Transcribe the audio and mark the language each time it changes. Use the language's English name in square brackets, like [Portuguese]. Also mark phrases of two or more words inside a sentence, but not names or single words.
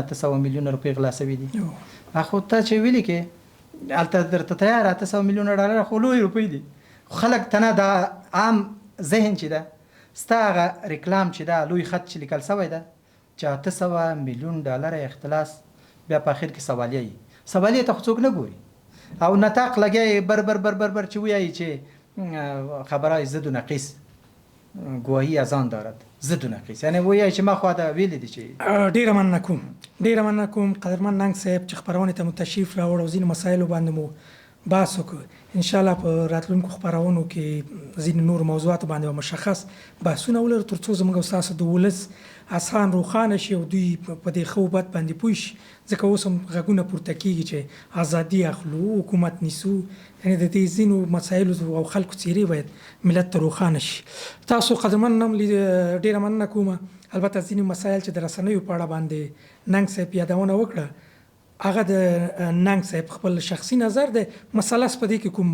[Pashto] 800 میلیون روپۍ غلا سوي دي خو ته چې ویلي کې هلته درته تیار 800 میلیون ډالر خو لوی روپۍ دي خلک ته نه دا عام ذهن چې ده ستا هغه ریکلام چې ده لوی خط چې لیکل سوی ده چې 800 میلیون ډالر اختلاس بیا په آخر کې سوالیه ته خو څوک نه ګوري او نطاق لګی بر بر بر بر بر چې وایي چې خبره ضد و نقیص [Persian] گواهی از آن دارد [Pashto] ضد و نقیص یعنی وایي چې ما خو دا ویلي دي چې ډېره مننه کوم قدرمن ننګ صاحب چې خپرونې ته مو تشریف راوړ او ځینې مسایلو باندې مو بحث وکړ انشاءالله په راتلونکو خپرونو کې ځینې نور موضوعاتو باندې مشخص بحثونه ولرو تر څو زموږ او ستاسو د ولس اذهان روښانه شي او دوی په دې ښه بد باندې پوه شي ځکه اوس هم غږونه پورته کېږي چې ازادي اخلو حکومت نیسو یعنې د دې ځینو مسایلو او خلکو څیرې باید ملت ته روښانه شي تاسو قدرمن هم ډېره مننه کوم البته ځینې مسایل چې د رسنیو په اړه باندې ننګ صاحب یادونه وکړه هغه د ننګ صاحب خپل شخصي نظر دی مسله په دې کې